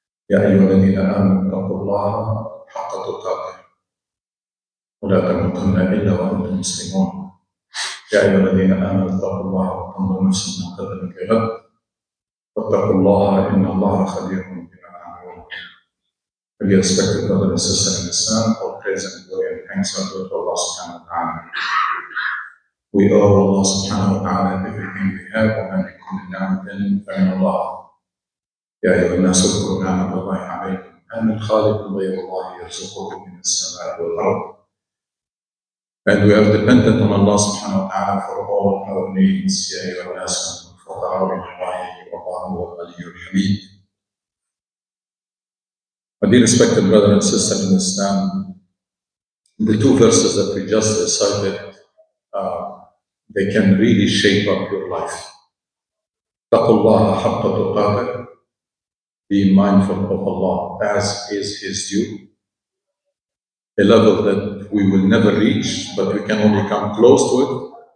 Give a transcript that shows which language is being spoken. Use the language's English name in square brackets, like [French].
[Arabic] يا أيها الذين آمنوا اتقوا الله حق تقاته ولا تموتن إلا وأنتم مسلمون. يا أيها الذين آمنوا اتقوا الله وتنظر نفس ما قدمت لغد واتقوا الله إن الله خبير بما تعملون. [English] Dear respected brothers and sisters in Islam, all praise and glory and thanks are due to Allah subhanahu wa ta'ala. We owe Allah subhanahu wa ta'ala everything we have, [Arabic] وما بكم من نعمة فمن الله. يا أيها الناس اذكروا نعمة الله عليكم هل من خالق غير الله يرزقكم من السماء والأرض. [English] And we are dependent on Allah subhanahu wa ta'ala for all our needs. [Arabic] يا أيها الناس فقراء إلى الله والله هو الغني الحميد. [English] My dear respected brother and sister in Islam, the two verses that we just recited, they can really shape up your life. [Arabic] اتقوا الله حق تقاته, [English] be mindful of Allah as is His due, a level that we will never reach, but we can only come close to it.